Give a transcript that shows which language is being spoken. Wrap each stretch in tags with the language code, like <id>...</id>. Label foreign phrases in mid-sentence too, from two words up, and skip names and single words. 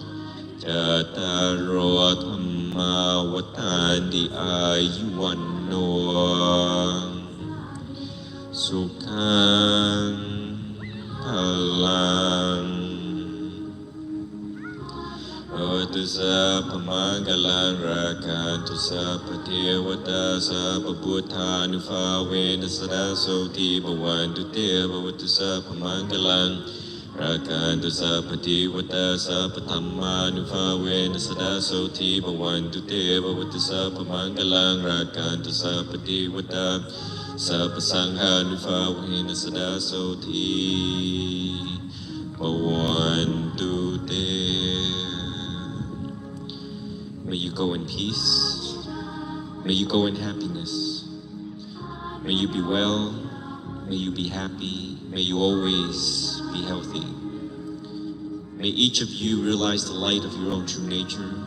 <pi>Jataro dhamma watandi ayuwanno Sukhang halang ตุสัพพมังคลังราคันตุสัพพเทวตาสัพพพุทธา นุภาเวนัสสะโสติภวันตุเตภวตุสัพพมังคลังราคันตุสัพพเทวตาสัพพธัมมานุภาเวนัสสะโสติภวันตุเตภวตุสัพพมังคลังราคันตุสัพพเทวตาสัพพสังฆานุภาเวนัสสะโสติภวันตุเต</pi> <en>May you go in peace. May you go in happiness. May you be well. May you be happy. May you always be healthy. May each of you realize the light of your own true nature.</en>